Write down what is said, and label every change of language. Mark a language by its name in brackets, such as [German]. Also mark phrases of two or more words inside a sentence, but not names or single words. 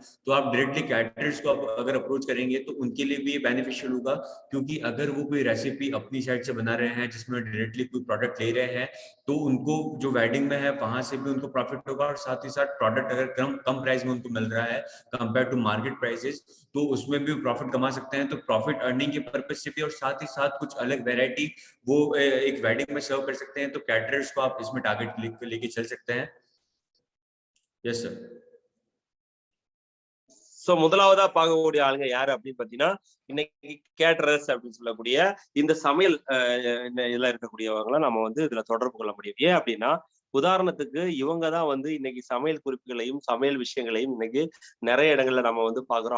[Hindi] तो आप [English] directly caterers [Hindi] को अगर अप्रोच करेंगे तो उनके लिए भी ये बेनिफिशियल होगा, क्योंकि अगर वो कोई रेसिपी अपनी साइड से बना रहे हैं जिसमें डायरेक्टली कोई प्रोडक्ट ले रहे हैं तो उनको जो वेडिंग में है वहां से भी उनको प्रॉफिट होगा, और साथ ही साथ प्रोडक्ट अगर कम प्राइस में उनको मिल रहा है [English] compare to market prices [Hindi] तो उसमें भी प्रॉफिट कमा सकते हैं। तो [English] profit earning [Hindi] के पर्पज से भी और साथ ही साथ कुछ अलग वैरायटी वो एक वेडिंग में सर्व कर सकते हैं। तो कैटरर्स को आप इसमें टारगेट लेके चल सकते हैं। [English] yes sir. [Tamil] சோ முதலாவதா பார்க்கக்கூடிய ஆளுங்க யாரு அப்படின்னு பாத்தீங்கன்னா இன்னைக்கு கேட்டரர்ஸ் அப்படின்னு சொல்லக்கூடிய இந்த சமையல் இதுல இருக்கக்கூடியவங்களை நம்ம வந்து இதுல தொடர்பு கொள்ள முடியும். ஏன் அப்படின்னா உதாரணத்துக்கு இவங்கதான் வந்து இன்னைக்கு சமையல் குறிப்புகளையும் சமையல் விஷயங்களையும் இன்னைக்கு நிறைய இடங்கள்ல நம்ம வந்து பாக்குறோம்.